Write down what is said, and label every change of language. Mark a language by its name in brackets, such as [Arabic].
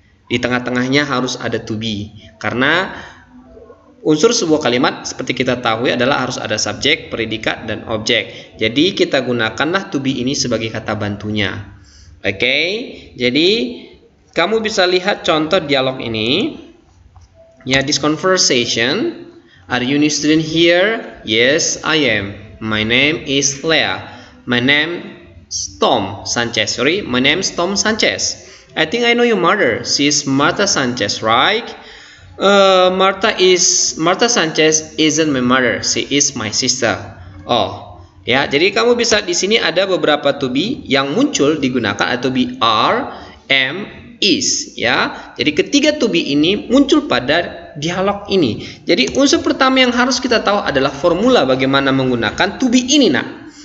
[Indonesian] Di tengah-tengahnya harus ada to be. Karena unsur sebuah kalimat seperti kita tahu adalah harus ada subjek, predikat, dan objek. Jadi kita gunakanlah to be ini sebagai kata bantunya. Oke, jadi kamu bisa lihat contoh dialog ini. [English] Ya, this conversation. Are you new student here? Yes, I am. My name is Leah. My name is Tom Sanchez. My name is Tom Sanchez. I think I know your mother. She's Martha Sanchez, right? Martha Sanchez isn't my mother. She is my sister. Oh, ya. [Indonesian] Jadi kamu bisa di sini ada beberapa to be yang muncul digunakan atau be, are, am, is, ya. Jadi ketiga to be ini muncul pada dialog ini. Jadi unsur pertama yang harus kita tahu adalah formula bagaimana menggunakan to be ini, nak.